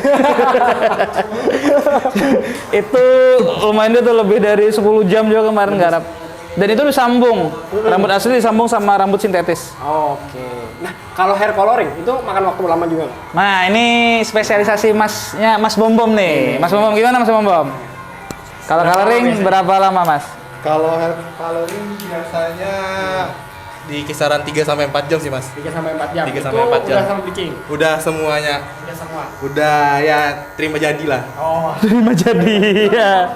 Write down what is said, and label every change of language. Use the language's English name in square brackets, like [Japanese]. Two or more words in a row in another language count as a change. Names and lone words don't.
[Indonesian] Itu lumayan tuh lebih dari 10 jam juga kemarin garap. Dan itu disambung. Rambut asli disambung sama rambut sintetis. Oke. Nah, kalau [English] hair coloring [Indonesian] itu makan waktu lama juga nggak? Nah, ini spesialisasi Masnya Mas Bom Bom nih. Mas Bom Bom gimana Mas Bom Bom? Kalau coloring berapa lama Mas? Kalau [English] hair coloring [Indonesian] biasanya di kisaran 3 sampai 4 jam sih, Mas. 3 sampai 4 jam. 3 sampai 4 jam. Udah sama bleaching. Udah semuanya. Udah semua. Udah ya terima jadi lah. Oh. Terima jadi ya.